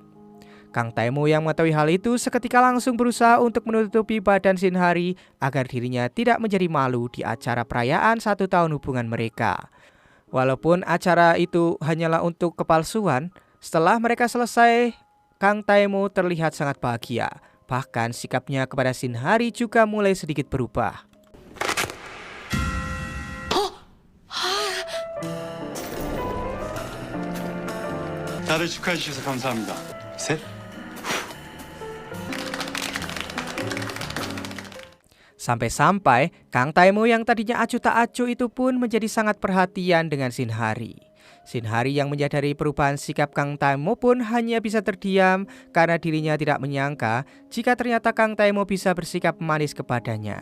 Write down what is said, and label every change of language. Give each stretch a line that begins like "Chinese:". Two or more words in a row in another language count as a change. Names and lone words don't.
Indonesian: Kang Taimo yang mengetahui hal itu seketika langsung berusaha untuk menutupi badan Shin Hari agar dirinya tidak menjadi malu di acara perayaan 1 tahun hubungan mereka. Walaupun acara itu hanyalah untuk kepalsuan, setelah mereka selesai, Kang Taimo terlihat sangat bahagia. Bahkan sikapnya kepada Shin Hari juga mulai sedikit berubah.
Korean: 다들 축하해 주셔서 감사합니다. 셋.
Indonesian: Sampai-sampai Kang Taimo yang tadinya acuh tak acuh itu pun menjadi sangat perhatian dengan Shin Hari. Shin Hari yang menyadari perubahan sikap Kang Taimo pun hanya bisa terdiam karena dirinya tidak menyangka jika ternyata Kang Taimo bisa bersikap manis kepadanya.